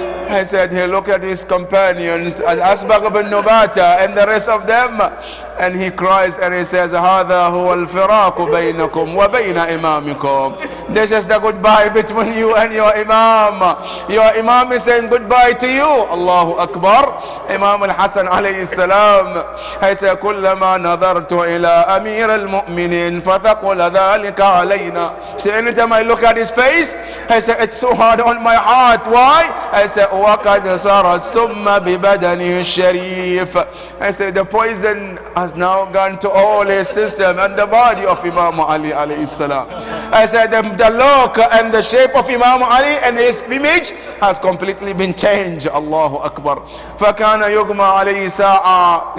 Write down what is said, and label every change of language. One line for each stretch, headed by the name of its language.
English: I said he looked at his companions, Al-Asbagh ibn Nubata and the rest of them, and he cries and he says,
Arabic: هَذَا هُوَ الْفِرَاقُ بَيْنَكُمْ وَبَيْنَ إِمَامِكُمْ.
English: This is the goodbye between you and your Imam. Your Imam is saying goodbye to you. Allahu Akbar.
Arabic: Imam al-Hasan alayhi salam,
English: I said,
Arabic: كُلَّمَا نَظَرْتُ إِلَىٰ أَمِيرَ الْمُؤْمِنِينَ فَثَقُلَ ذَلِكَ عَلَيْنَا.
English: So anytime I look at his face, I said, it's so hard on my heart. Why? I said,
Arabic: وَقَدْ صَارَ السُّمَّ بِبَدَنِهِ الشَّرِيفِ.
English: I said, the poison has now gone to all his system and the body of Imam Ali alayhi salam. I said, the look and the shape of Imam Ali and his image has completely been changed.
Arabic: Allahu Akbar. فَكَانَ يُغْمَى عَلَيْهِ سَاعَةً.